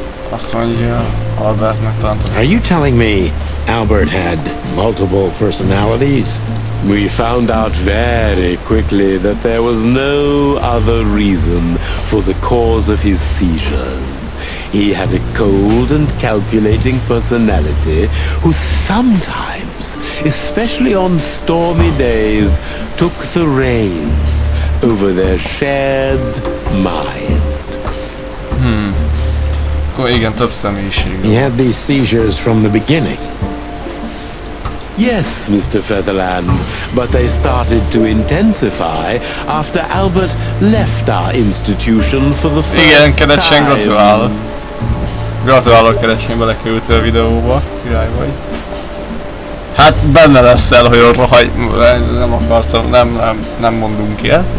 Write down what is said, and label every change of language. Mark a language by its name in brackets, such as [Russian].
[Hungarian] Azt mondja, Albertnek talált [English] Are you telling me Albert had multiple personalities? We found out very quickly that there was no other reason for the cause of his seizures. He had a cold and calculating personality who sometimes, especially on stormy days, took the reins over their shared mind. [Hungarian] Akkor igen, több személyiség. [English] He had these seizures from the beginning. Yes, Mr. Featherland, but they started to intensify after Albert left our institution for the first [Hungarian] Igen, Kerecsen, [English] time. [Hungarian] gratulálok. Gratulálok, Kerecsen, belekerültél a videóba. Király vagy. Hát benne leszel, hogy ott hagy... Nem akartam, nem mondunk ilyet.